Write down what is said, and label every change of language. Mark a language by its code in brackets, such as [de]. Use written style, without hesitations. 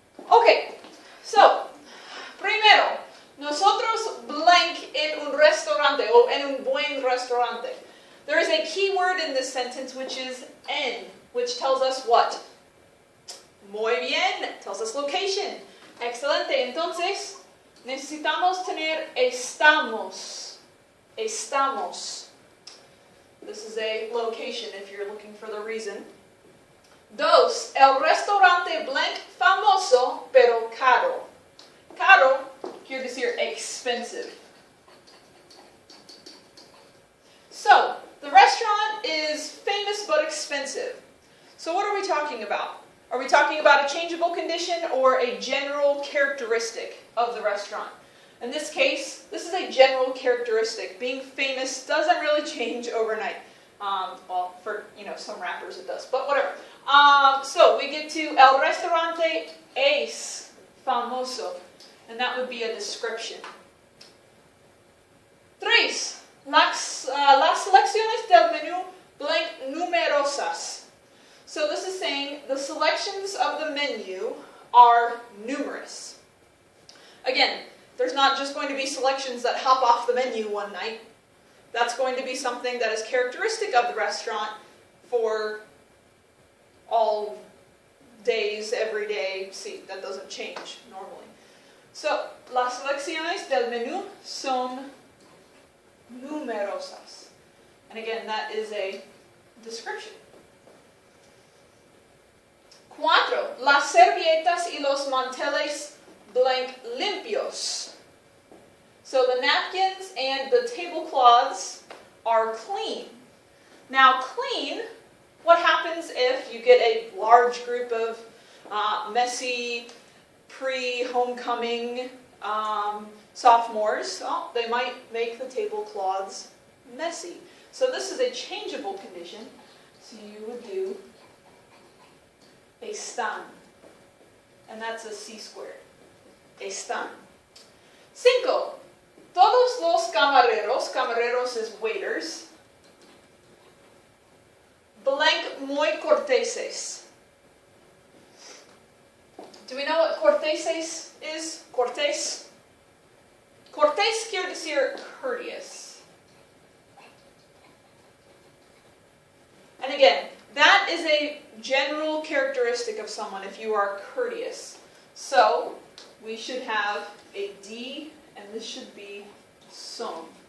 [en] Okay, so, [es] primero, nosotros blank en un restaurante, o en un buen restaurante. [en] There is a key word in this sentence which is en, which tells us what? [es] Muy bien, [en] tells us location. [es] Excelente, entonces necesitamos tener estamos. Estamos. [en] This is a location if you're looking for the reason. [es] Dos, el restaurante blank famoso pero caro. Caro quiere decir expensive. [en] So, the restaurant is famous but expensive. So what are we talking about? Are we talking about a changeable condition or a general characteristic of the restaurant? In this case, this is a general characteristic. Being famous doesn't really change overnight. Well, for some rappers it does, but whatever. So we get to [es] el restaurante es famoso, [en] and that would be a description. [es] Tres, las selecciones del menú blank numerosas. [en] So this is saying the selections of the menu are numerous. Again, there's not just going to be selections that hop off the menu one night. That's going to be something that is characteristic of the restaurant for all days, every day. See, that doesn't change normally. [es] So, las selecciones del menú son numerosas. [en] And again, that is a description. [es] Cuatro, las servilletas y los manteles blank limpios. [en] So the napkins and the tablecloths are clean. Now clean, what happens if you get a large group of messy, pre-homecoming sophomores? Well, they might make the tablecloths messy. So this is a changeable condition. So you would do están. And that's a C squared. [es] Están. Cinco. Todos los camareros [en] is waiters, [es] blank muy corteses. [en] Do we know what corteses is? Cortés? [es] Cortés quiere decir [en] courteous. And again, that is a general characteristic of someone if you are courteous. So, we should have a D, and this should be son.